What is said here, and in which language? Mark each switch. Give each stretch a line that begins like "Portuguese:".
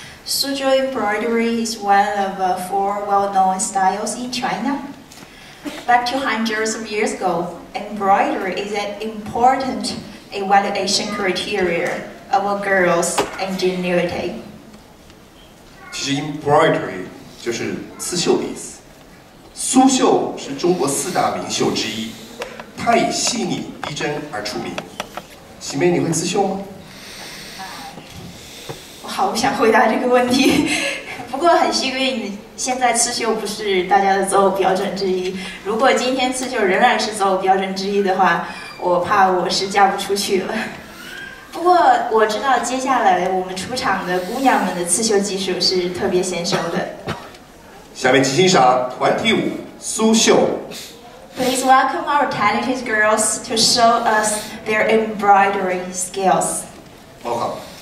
English: Suzhou Embroidery is one of 4 well-known styles in China. Back to hundreds of years ago, embroidery is an important evaluation criteria of a girl's ingenuity.
Chinese: 其实 embroidery 就是刺绣的意思。苏绣是中国4大名绣之一，它以细腻逼真而出名。喜妹，你会刺绣吗？我好不想回答这个问题，不过很幸运，现在刺绣不是大家的择偶标准之一。如果今天刺绣仍然是择偶标准之一的话，我怕我是嫁不出去了。不过我知道接下来我们出场的姑娘们的刺绣技术是特别娴熟的。下面请欣赏团体舞苏绣。
English: Please welcome our talented girls to show us their embroidery skills. Welcome.